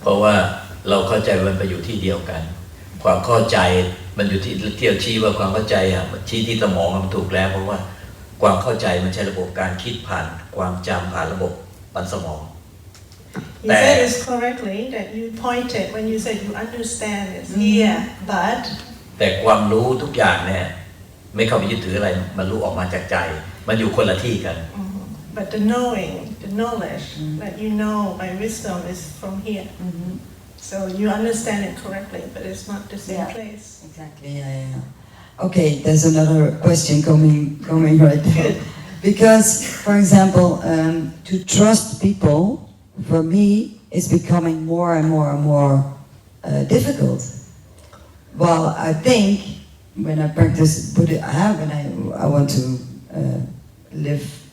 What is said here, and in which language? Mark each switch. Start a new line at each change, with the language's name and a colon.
Thai: เพราะว่าเราเข้าใจมันไปอยู่ที่เดียวกัน ความเข้าใจมันอยู่ที่เที่ยวชี้ว่าความเข้าใจชี้ที่สมองมันถูกแล้วเพราะว่าความเข้าใจมันใช้ระบบการคิดผ่านความจำผ่านระบบปัญสมอง
English: You said this correctly that you pointed when you said you understand is here but
Thai: แต่ความรู้ทุกอย่างเนี่ยไม่เข้าไปยึดถืออะไรมันรู้ออกมาจากใจมันอยู่คนละที่กัน
English: but the knowing the knowledge that you know by wisdom is from here so you understand it correctly but it's not the same place exactly okay there's another question coming right now because for example to trust people for me is becoming more and more difficult well I think when I practice Buddhism when I want to live